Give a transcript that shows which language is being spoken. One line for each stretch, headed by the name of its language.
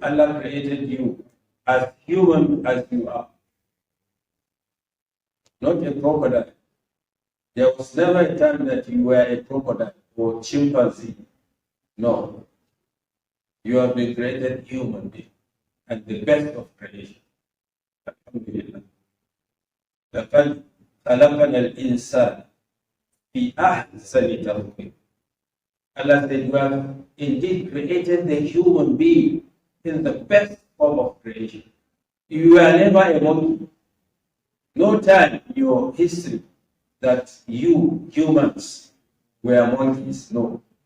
English: Allah created you as human as you are, not a crocodile. There was never a time that you were a crocodile or chimpanzee. No. You have been created human being and the best of creation. Alhamdulillah.
Arabic: لقد خلقنا الإنسان في أحسن تقويم.
English: Allah said, you have indeed created the human being in the best form of creation. You were never a monkey. No time in your history that you humans were monkeys. No.